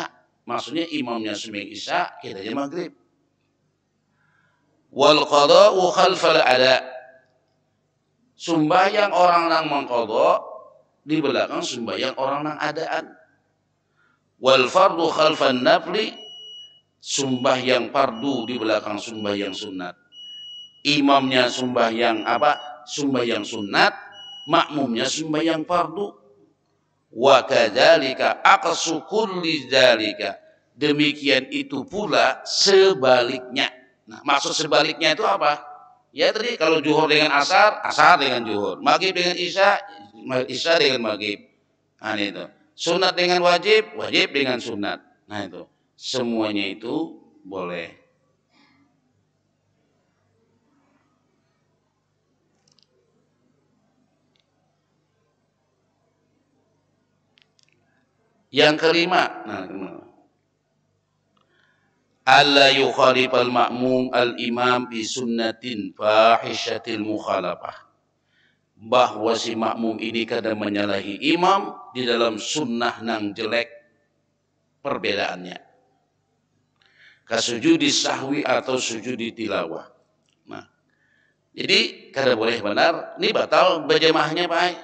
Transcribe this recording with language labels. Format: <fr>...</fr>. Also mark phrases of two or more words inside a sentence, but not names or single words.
<bjn>Maksudnya imamnya sembahyang isya, kitanya maghrib.</bjn> <ar>والقضاء خلف الأداء,</ar> <bjn>sembahyang orang nang mengqadha di belakang sembahyang orang nang adaan.</bjn> <ar>والفرض خلف النفل,</ar> <bjn>sembahyang fardu di belakang sembahyang sunat. Imamnya sembahyang apa? Sembahyang sunat, makmumnya sembahyang fardu.</bjn> <ar>وكذلك عكس كل ذلك,</ar> <bjn>demikian itu pula sebaliknya. Nah, maksud sebaliknya itu apa? Ya tadi kalau zuhur dengan asar, asar dengan zuhur, maghrib dengan isya, isya dengan maghrib. Nah itu. Sunat dengan wajib, wajib dengan sunat. Nah itu. Semuanya itu boleh. Yang kelima,</bjn> <ar>ألا يخالف المأموم الإمام ب سنة فاحشة المخالفة,</ar> <bjn>bahwa si makmum ini kadang menyalahi imam di dalam sunnah nang jelek perbedaannya,</bjn> <ar>كسجود السهو</ar> <bjn>atau</bjn> <ar>سجود التلاوة.</ar> <bjn>Nah, jadi kada boleh benar, ini batal berjamaahnya baik.</bjn>